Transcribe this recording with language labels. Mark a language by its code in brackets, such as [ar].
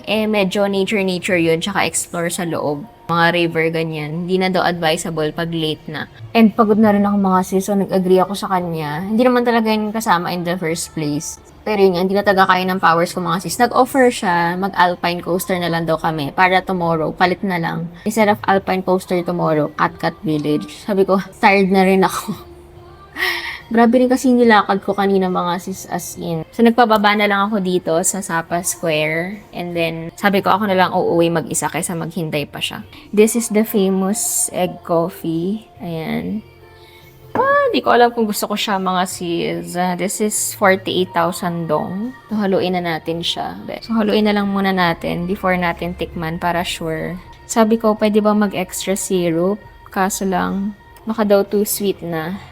[tl] Medyo nature yun, tsaka explore sa loob. Mga river, ganyan. Hindi na daw advisable pag late na. And pagod na rin ako mga sis, so nag-agree ako sa kanya. Hindi naman talaga yun kasama [en] in the first place. [tl] Pero yun, hindi na taga kaya ng powers ko mga sis. Nag-offer siya, mag-alpine coaster na lang daw kami para tomorrow, palit na lang. [en] Instead of alpine coaster tomorrow, [tl] Katkat Village. Sabi ko, [en] tired na rin ako. [tl] Grabe rin kasi nilakad ko kanina mga sis as in. So, nagpababa na lang ako dito sa Sapa Square. And then, sabi ko ako na lang uuwi mag-isa kaysa maghintay pa siya. [en] This is the famous egg coffee. [tl] Ayan. Hindi ko alam kung gusto ko siya mga sis. [en] This is 48,000 dong. [tl] So, haluin na natin siya. So, haluin na lang muna natin [en] before natin tikman para sure. [tl] Sabi ko, pwede ba mag-extra syrup? Kaso lang, baka daw [en] too sweet na.